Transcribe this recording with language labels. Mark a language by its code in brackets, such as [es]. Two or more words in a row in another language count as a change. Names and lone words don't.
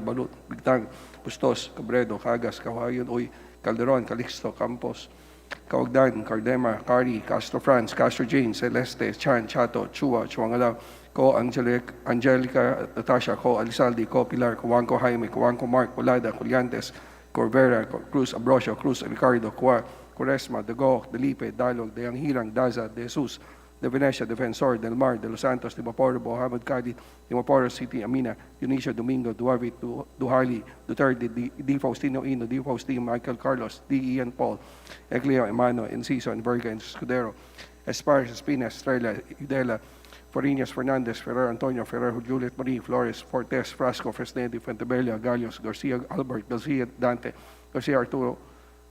[tl] Balut, Bigtang, Bustos, Cabredo, Cagas, Kawayon, Uy, Calderon, Calixto, Campos, Caugdan, Cardema, Cari, Castro France, Castro Jane, Celeste, Chan, Chato, Chua, Chuangalaw, Ko Angelica, Natasha, Ko Alisaldi, Ko Pilar, Kuwanko Jaime, Kuwanko Mark, Colada, Coliantes, Corvera, Cruz Ambrosio, Cruz Ricardo, Cuaresma, Dago, Delipe, Dalog, De Anghirang, Daza, De Jesus, De Venecia, Defensor, Del Mar, De Los Santos, De Maporo, Mohammed Kadi, De Maporo City, Amina, Eunicio Domingo, Duarvit, Duharli, Duterte, D. Faustino Ino, D. Faustino, Michael Carlos, D. Ian Paul, Eglio, Emano, Enciso, Enverga, Escudero, Esparza, Espinas, Estrella, Udela, Farinas, Fernandez, Ferrer, Antonio, Ferrer, Juliet Marie, Flores, Fortes, Frasco, Fresnedi, Fuentebella, Galios, Garcia, Albert, Garcia, Dante, Garcia Arturo,